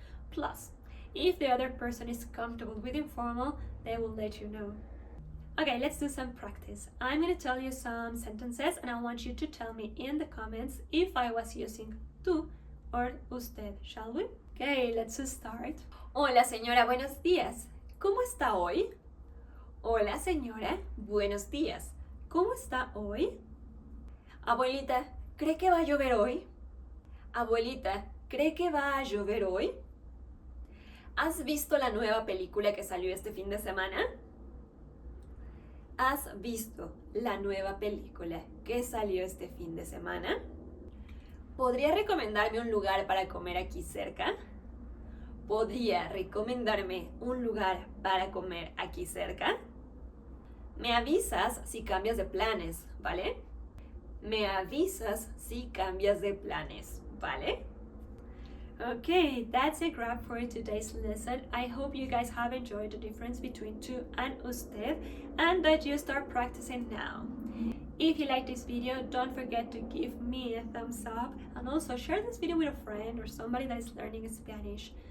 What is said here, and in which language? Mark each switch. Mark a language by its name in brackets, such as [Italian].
[English] Plus, if the other person is comfortable with informal, they will let you know. Okay, let's do some practice. I'm going to tell you some sentences and I want you to tell me in the comments if I was using tú or usted, shall we? Okay, let's start. [Spanish] Hola señora, buenos días. ¿Cómo está hoy? Hola señora, buenos días. ¿Cómo está hoy? Abuelita, ¿cree que va a llover hoy? Abuelita, ¿cree que va a llover hoy? ¿Has visto la nueva película que salió este fin de semana? ¿Has visto la nueva película que salió este fin de semana? ¿Podría recomendarme un lugar para comer aquí cerca? ¿Podría recomendarme un lugar para comer aquí cerca? Me avisas si cambias de planes, ¿vale? Me avisas si cambias de planes, ¿vale? [English] Okay, that's a wrap for today's lesson. I hope you guys have enjoyed the difference between tú and usted and that you start practicing now. If you like this video, don't forget to give me a thumbs up and also share this video with a friend or somebody that is learning Spanish.